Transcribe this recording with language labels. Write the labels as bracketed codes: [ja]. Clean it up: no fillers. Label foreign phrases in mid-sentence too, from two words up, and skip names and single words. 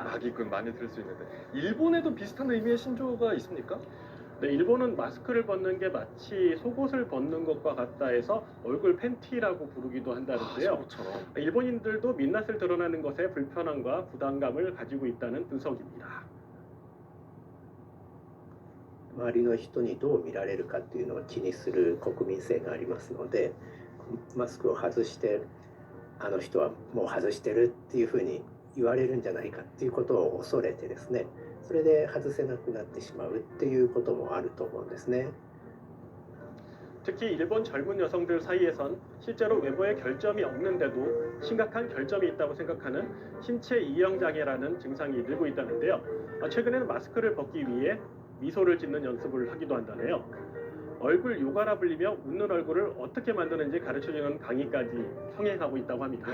[ko] 마기꾼 많이 들을 수 있는데 일본에도 비슷한 의미의 신조어가 있습니까? 네, 일본은 마스크를 벗는 게 마치 속옷을 벗는 것과 같다 해서 얼굴 팬티라고 부르기도 한다는데요. 속옷처럼. 일본인들도 민낯을 드러나는 것에 불편함과 부담감을 가지고 있다는 분석입니다. [ja] 周りの人にどう見られるかっていうのを気にする国民性がありますので、マスクを外してあの人はもう外してるっていうふうに言われるんじゃないかっていうことを恐れてですね、それで外せなくなってしまうっていうこともあると思うんですね。 [ko] 특히 일본 젊은 여성들 사이에선 실제로 외모에 결점이 없는데도 심각한 결점이 있다고 생각하는 신체 이형 장애라는 증상이 늘고 있다는데요. 최근에는 마스크를 벗기 위해 미소를 짓는 연습을 하기도 한다네요. 얼굴 요가라 불리며 웃는 얼굴을 어떻게 만드는지 가르쳐주는 강의까지 성행하고 있다고 합니다.